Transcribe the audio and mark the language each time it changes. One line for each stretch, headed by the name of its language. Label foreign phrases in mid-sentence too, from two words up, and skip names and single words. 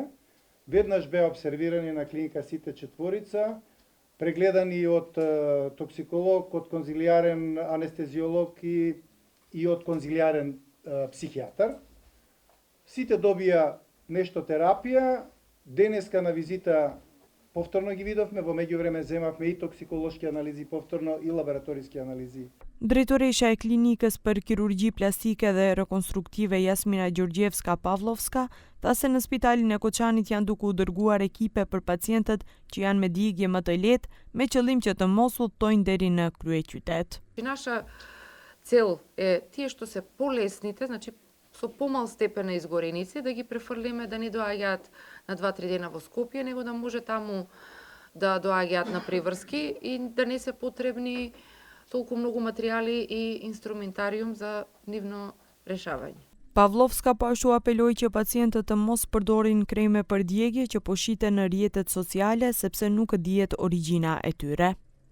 Macedonian: Веднаш беа обсервирани на клиника Сите четворица, прегледани од токсиколог, од конзилиарен анестезиолог и од конзилиарен психијатар. Сите добија нешто терапија. Денеска на визита повторно ги видовме, во меѓувреме земавме и токсиколошки анализи повторно и лабораториски анализи.
Albanian: Drejtoresha e klinikës për kirurgji plastike dhe rekonstruktive Jasmina Gjorgjevska-Pavlovska tha se në spitalin e Koçanit janë duke u dërguar ekipe për pacientët që janë me digje më të lehtë me qëllim që të mos udhtojnë deri në kryeqytet.
Macedonian: Наша цел е тие што се полесните, значи со помал степен на изгореници, да ги префрлиме да не доаѓаат на 2-3 дена во Скопје, него да може таму да доаѓаат на приврски и да не се потребни толку многу материјали и инструментариум за нивно решавање.
Albanian: Pavlovska po ashtu apeloi që pacientët të mos përdorin kreme për djegje që po shiten në rrjetet sociale sepse nuk dihet origjina e tyre.